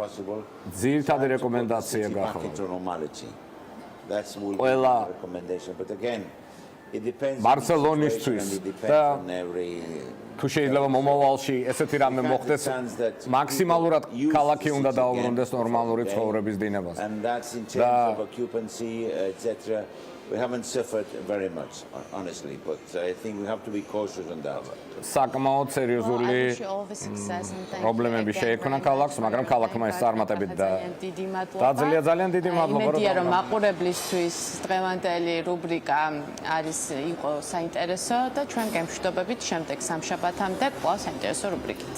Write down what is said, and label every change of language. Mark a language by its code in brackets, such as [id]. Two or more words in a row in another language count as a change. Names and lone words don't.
[ka] ძირითადი რეკომენდაცია გახლავთ. ყველა ბარსელონისთვის და თუ შეიძლება მომავალში ესეთი რამე მოხდეს, მაქსიმალურად ქალაქი უნდა დაუბრუნდეს ნორმალური ცხოვრების დინებას. [en] We haven't suffered very much, honestly, but I think we have to be cautious on that. [ka] საკმაოდ სერიოზული პრობლემები შეექმნა ქალაქს, მაგრამ ქალაქმა ეს წარმატებით დაძლია. ძალიან დიდი მადლობა. იმედია, რომ მაყურებლისთვის დღევანდელი რუბრიკა იყო საინტერესო და ჩვენ გემშვიდობებით შემდეგ სამშაბათამდე კვლავ საინტერესო რუბრიკით.